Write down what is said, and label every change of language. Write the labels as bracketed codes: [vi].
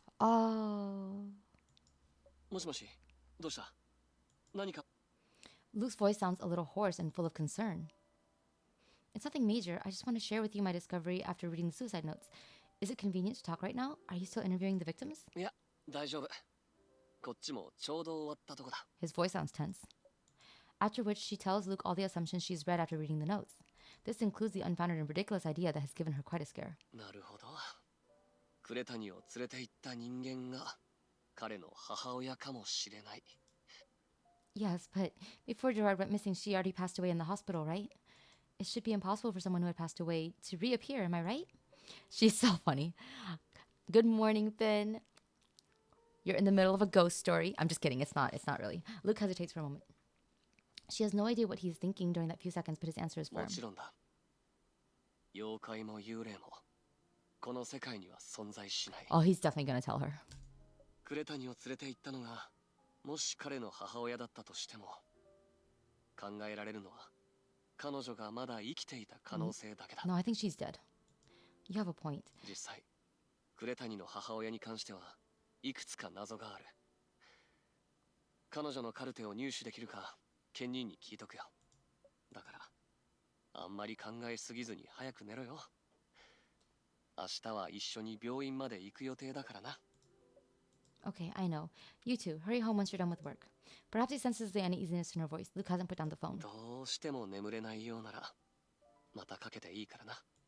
[en] Oh. [ja] もしもし、どうした？何か？ [en] Luke's voice sounds a little hoarse and full of concern. It's nothing major. I just want to share with you my discovery after reading the suicide notes. Is it convenient to talk right now? Are you still interviewing the victims? [ja] いや、大丈夫。こっちもちょうど終わったとこだ。 [en] His voice sounds tense. After which she tells Luke all the assumptions she's read after reading the notes. This includes the unfounded and ridiculous idea that has given her quite a scare. [ja] なるほど。クレタニを連れて行った人間が彼の母親かもしれない。 [en] Yes, but before Gerard went missing, she already passed away in the hospital, right? It should be impossible for someone who had passed away to reappear, am I right? She's so funny. Good morning, Finn. You're in the middle of a ghost story. I'm just kidding. It's not really. Luke hesitates for a moment. She has no idea what he's thinking during that few seconds, but his answer is firm. [ja] もちろんだ。妖怪も幽霊もこの世界には存在しない。 [en] Oh, he's definitely gonna tell her. [ja] クレタニを連れて行ったのがもし彼の母親だったとしても考えられるのは彼女がまだ生きていた可能性だけだ。 [en] No, I think she's dead. You have a point. [ja] 実際クレタニの母親に関してはいくつか謎がある。彼女のカルテを入手できるかケンニーに聞いとくよ。だからあんまり考えすぎずに早く寝ろよ。明日は一緒に病院まで行く予定だからな。 [en] Okay, I know. You two, hurry home once you're done with work. Perhaps he senses the uneasiness in her voice. Luke hasn't put down the phone. [ja] どうしても眠れないようならまたかけていいからな。